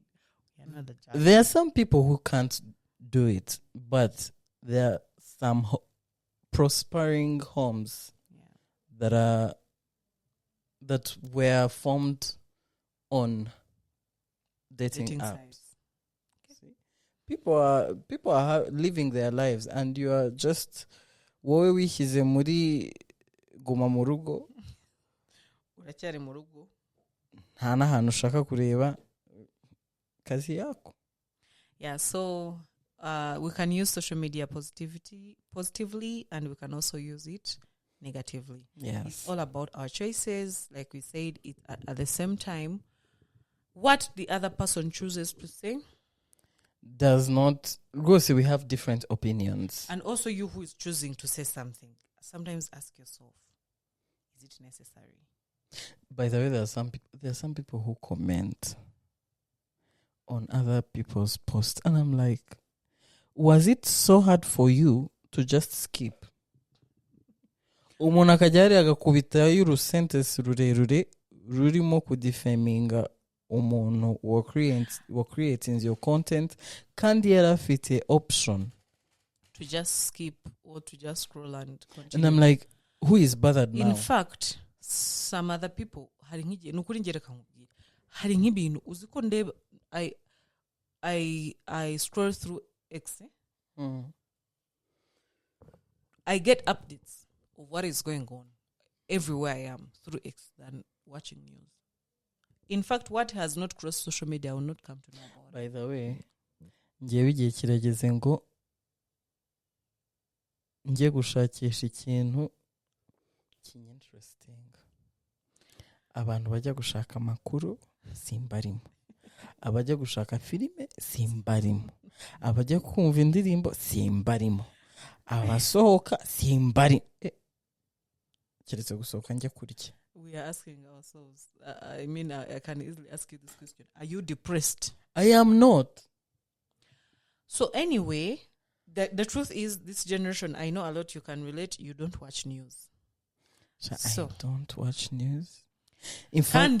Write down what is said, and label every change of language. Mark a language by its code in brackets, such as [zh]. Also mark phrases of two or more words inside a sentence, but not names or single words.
[en] there are some people who can't do it, but there are some prospering homes that were formed on dating apps. Okay. people are living their lives and you are just [rw] wowe wishyize muri guma mu rugo uracyari mu rugo nta n'ahantu ushaka kureba kazi yako. [en] Yeah, so we can use social media positively and we can also use it negatively. Yes. It's all about our choices. Like we said, it at the same time, what the other person chooses to say. Does not go. So we have different opinions. And also you who is choosing to say something. Sometimes ask yourself, is it necessary? By the way, there are some people who comment on other people's posts. And I'm like, was it so hard for you to just skip? [rw] Umuntu akajya hariya agakubitayo urusentence rurerure rurimo kudifaminga umuntu wa [en] creating your content [rw] kandi yari afite option [en] to just skip or to just scroll and continue. And I'm like, who is bothered now? In fact, some other people [rw] hari nk'igihe nukuri ngereka nkubwira hari nk'ibintu uziko ndeba [en] I scroll through X. I get updates of what is going on everywhere I am through X than watching news. In fact, what has not crossed social media I will not come to know about. By the way, [rw] ngewe igihe kirageze ngo ngiye gushakisha ikintu kinyineresting. Abantu bajya gushaka amakuru simbarimo, abajya gushaka filime simbarimo, abajya kumva indirimbo simbarimo, abasohoka simbari keretse gusohoka njya kurya. [en] We are asking ourselves, I mean, I can easily ask you this question. Are you depressed? I am not. So anyway, the truth is, this generation, I know a lot you can relate, you don't watch news. So I don't watch news. In fact,